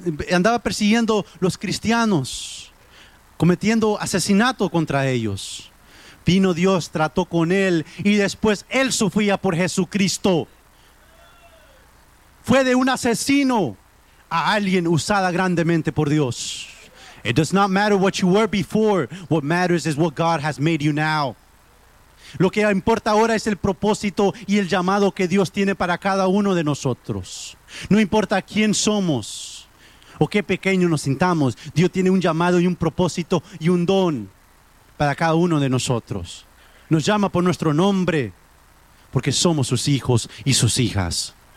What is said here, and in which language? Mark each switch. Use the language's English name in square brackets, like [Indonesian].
[Spanish] Andaba persiguiendo los cristianos, cometiendo asesinato contra ellos. Vino Dios, trató con él, y después él sufría por Jesucristo. Fue de un asesino a alguien usada grandemente por Dios. [English] It does not matter what you were before. What matters is what God has made you now. [Spanish] Lo que importa ahora es el propósito y el llamado que Dios tiene para cada uno de nosotros. No importa quién somos o qué pequeño nos sintamos, Dios tiene un llamado y un propósito y un don para cada uno de nosotros. Nos llama por nuestro nombre porque somos sus hijos y sus hijas.